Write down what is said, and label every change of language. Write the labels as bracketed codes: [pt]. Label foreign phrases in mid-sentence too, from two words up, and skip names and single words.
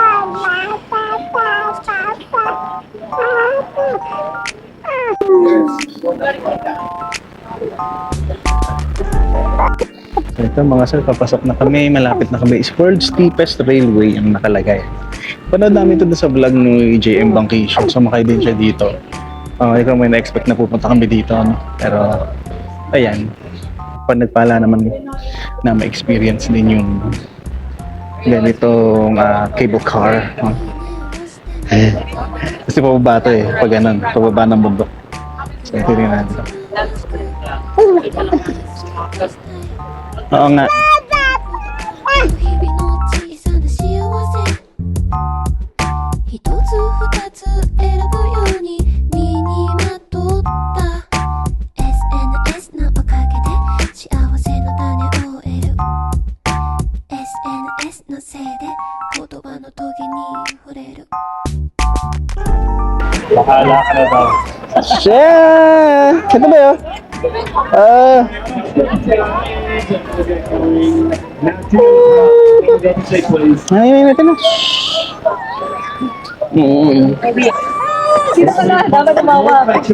[tl] So ito mga sir, papasok na kami, malapit na kami. Is [en] world's steepest railway [tl] ang nakalagay. Panood namin ito sa vlog ni JM Vacation, sumakay din siya dito. Ikaw may na-expect na pupunta kami dito, no? Pero, ayan, nagpala naman na ma-experience din yung ganitong cable car. Ayan. Kasi pababa ito eh, pag ganun, pababa ng bundok. So ito rin natin. Oo nga. [ja] 日々の小さな幸せ一つ二つ選ぶように身にまとった SNS のおかげで幸せの種を得る SNS のせいで言葉のトゲに触れる [tl] Bahala ka na daw. Shit! Ito ba yun? Ay, natin na. Sino ka na? Dapat tumawa.